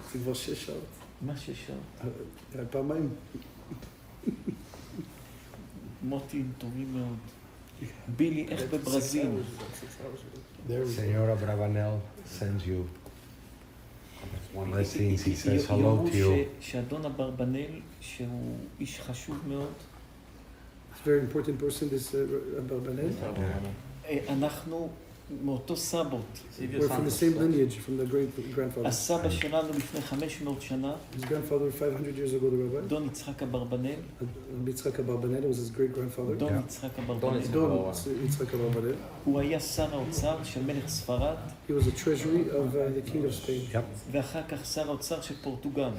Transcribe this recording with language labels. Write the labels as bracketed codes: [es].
[he] זה כבר 6 שעות. מה 6 שעות? פעמיים. מוטים טובים מאוד. בילי, איך בברזיל? [en] Senor Abravanel sends you blessings. He says hello to you. [he] שאדון אברבנאל, שהוא איש חשוב מאוד. [en] It's a very important person, this Abravanel. [he] אנחנו מאותו סבות. [en] We're from the same lineage, from the great grandfather. [he] הסבא שלנו לפני 500 שנה, [en] His grandfather 500 years ago, the rabbi. [he] דון יצחק אברבנאל, [en] Yitzhak Abarbanel was his great grandfather. [he] דון יצחק אברבנאל. [en] Don Yitzhak Abarbanel. [he] הוא היה שר האוצר של מלך ספרד, [en] He was a treasury of the king of Spain. Yep. [he] ואחר כך שר האוצר של פורטוגל.